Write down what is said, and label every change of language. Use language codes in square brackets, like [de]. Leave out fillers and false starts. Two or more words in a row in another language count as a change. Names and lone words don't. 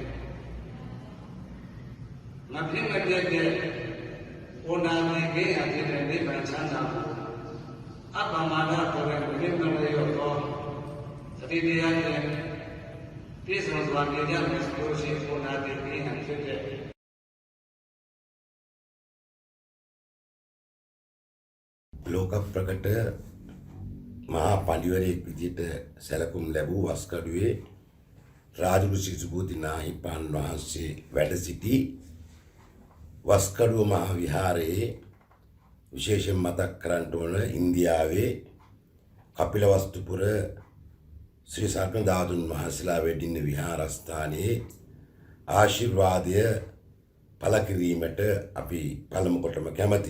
[my] မဖြစ်မပြတ်တဲ့ဩနာမေကိယဖြစ်တဲ့နိဗ္ဗာန်ချမ်းသာကိုအပ္ပမနာကိုယ်ကိုမြင့်မြတ်ရောတော့သတိတရားနဲ့ပြည့်စုံစွာနေကြမယ်ဆိုလို့ရှိရင်ဩနာမေကိယဖြစ်တဲ့ [si] ලෝක ප්‍රකට මහා පඬිවරයෙක් විදිහට සැලකුම් ලැබූ වස්කඩුවේ රාජෘෂි සුබෝධි නාහිපාන් වහන්සේ වැඩ සිටි වස්කඩුව මහා විහාරයේ විශේෂයෙන් මතක් කරන්නට ඕන ඉන්දියාවේ කපිලවස්තුපුර ශ්‍රී සක්‍රධාතුන් වහන්සේලා වැඩින්න විහාරස්ථානයේ ආශිර්වාදය පළ කිරීමට අපි පළමු කොටම කැමැති.